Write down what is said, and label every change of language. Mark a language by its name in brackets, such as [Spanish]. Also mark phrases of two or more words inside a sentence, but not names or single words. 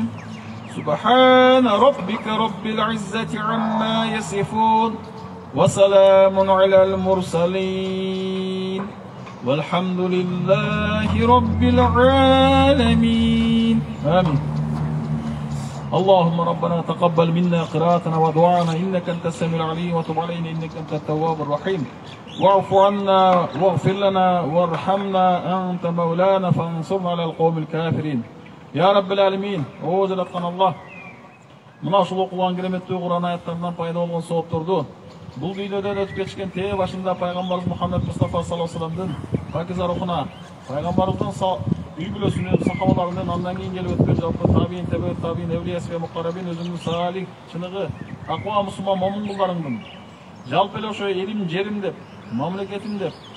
[Arabic] سبحان ربك رب العزة عما يصفون وسلام على المرسلين والحمد لله رب العالمين آمين. اللهم ربنا تقبل منا قراءتنا ودعانا إنك أنت السميع العليم وتب علينا إنك أنت التواب الرحيم واعف عنا واغفر لنا وارحمنا أنت مولانا فانصرنا على القوم الكافرين يا رب العالمين. [Kyrgyz] О жараткан Аллах, мына ушул окулган кереметтүү Кур'ан аяттарынан пайда болгон соопторду бул дүйнөдөн өтүп кетишкен тээ башында пайгамбарыбыз Мухаммед Мустафа [Arabic] صلى الله عليه وسلم [Kyrgyz] пакиза рухуна, пайгамбарыбыздын үй бүлөсүнө, сахабаларынын, андан кийин келип өткөн жалпы табиин, тебе табиин, [Arabic] أولياء والمقربين, [Kyrgyz] өзүңдүн салих, чыныгы, аква мусулман момун кулдарыңдын жалпы эле ошо элим, жерим деп, мамлекетим деп